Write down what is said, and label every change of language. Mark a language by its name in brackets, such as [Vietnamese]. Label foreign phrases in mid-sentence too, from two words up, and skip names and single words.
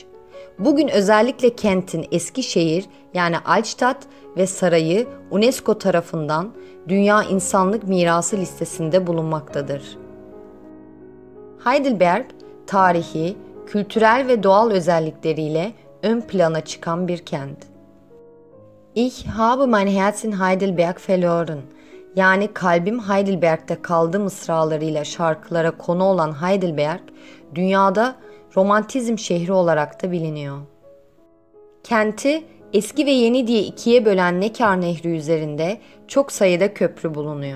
[Turkish] Bugün özellikle kentin eski şehir yani Altstadt ve sarayı UNESCO tarafından Dünya İnsanlık Mirası listesinde bulunmaktadır. Heidelberg, tarihi, kültürel ve doğal özellikleriyle ön plana çıkan bir kent. [German] Ich habe mein Herz in Heidelberg verloren, [Turkish] yani kalbim Heidelberg'de kaldı mısralarıyla şarkılara konu olan Heidelberg, dünyada romantizm şehri olarak da biliniyor. Kenti eski ve yeni diye ikiye bölen Neckar Nehri üzerinde çok sayıda köprü bulunuyor.